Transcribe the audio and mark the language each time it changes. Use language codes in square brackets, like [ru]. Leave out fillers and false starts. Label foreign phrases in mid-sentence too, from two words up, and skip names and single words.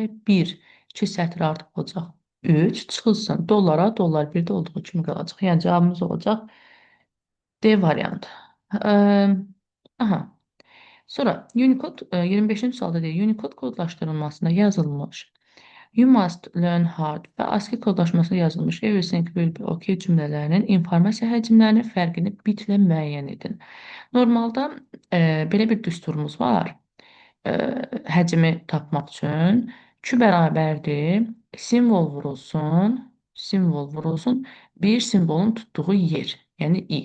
[az] 1, 2 sətr artıq olacaq. 3 çıxılsın. Dollara dollar 1-də olduğu kimi qalacaq. Yəni cavabımız olacaq D variantı. Aha. Sonra Unicode 25-ci sualda deyir, Unicode kodlaşdırılmasında yazılmış [en] You must learn hard [az] və ASCII kodlaşmasında yazılmış [en] Everything will be okay [az] cümlələrinin informasiya həcmlərinin fərqini bitlə müəyyən edin. Normalda belə bir düsturumuz var. Həcmi tapmaq üçün 2 bərabərdir. Simvol vurulsun bir simvolun tutduğu yer, yəni i.